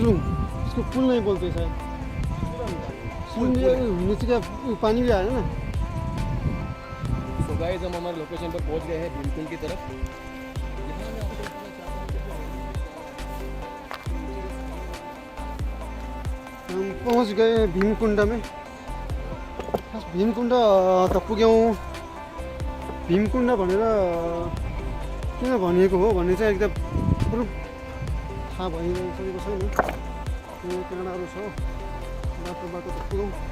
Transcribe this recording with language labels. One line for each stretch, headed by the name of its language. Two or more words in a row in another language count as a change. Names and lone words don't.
Hindi: सुरुंग, इसको पुल नहीं बोलते शायद। सुरुंग नीचे का पानी भी आया ना।
English: so guys,
Hindi: हम हमारे लोकेशन पर पहुंच गए हैं भीमकुंड की तरफ। हम पहुंच गए भीमकुण्ड में।
Nepali: भीमकुण्ड त पुग्यौँ। भीमकुण्ड भनेर किन भनिएको हो भन्ने चाहिँ एकदम पुरो थाहा भइसकेको छैन। काँडाहरू छ, बाटो त पुग्यौँ।